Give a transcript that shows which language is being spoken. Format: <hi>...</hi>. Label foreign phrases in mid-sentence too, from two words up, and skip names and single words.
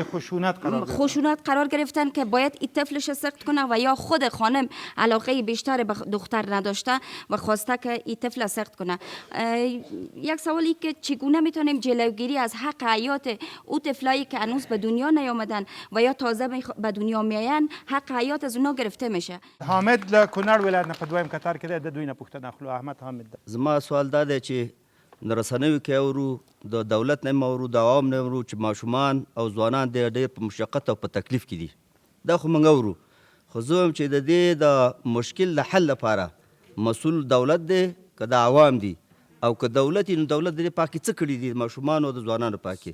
<fa>خشونت قرار گرفتن که باید این طفلش سقط کنه و یا خود خانم علاقه بیشتر به دختر نداشته و خواسته که این طفل سقط کنه. یک سوالی که چگونه میتونیم جلوگیری از حق حیات او طفلایی که هنوز به دنیا نیامدن و یا تازه به دنیا میاین حق حیات از اونا گرفته میشه.</fa> <ps>حامد له کونړ ولایت نه په دویم کتار کې د دوی نه پوښتنه اخلو. احمد حامد زما سوال دا دی چې د رسنیو کې اورو د دولت نه اورو د عوام نه اورو چې ماشومان او ځوانان ډېر په مشقت او په تکلیف کې دي، دا خو موږ اورو، خو زه وایم چې د دې د مشکل د حل لپاره مسؤل دولت دی که د عوام دي او که دولت نو دولت د دې پاکې څه کړي دي ماشومان او د ځوانانو پاکې.</ps>